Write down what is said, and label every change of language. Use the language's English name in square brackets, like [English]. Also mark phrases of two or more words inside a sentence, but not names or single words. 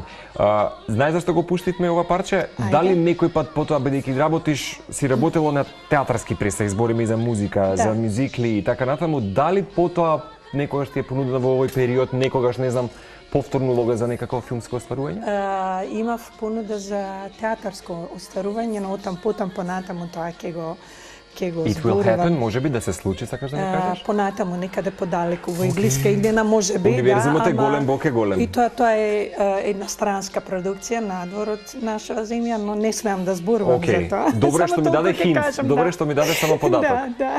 [Macedonian] Знаеш зашто го пуштивме ова парче? Дали некој пат потоа, бидејќи работиш, си работело на театарски представи, збориме и за музика, за мюзикли и така натаму, дали потоа некогаш ти е понудена во овој период, некогаш, не знам, повторно лога за некакво филмско остварување? Имав понуда за театарско остварување, но потам понатаму тоа ќе го [English] It will happen, [Macedonian] може би да се случи, сакаш да ми кажеш? Понатаму, некаде подалеку, во Иглиска иднина, може би, Универзумот е голем, Бог е голем. И тоа е една странска продукција надвор од нашава земја, но не смеам да зборувам за тоа. Добре што ми даде хинт, добре што ми даде само податок. Да.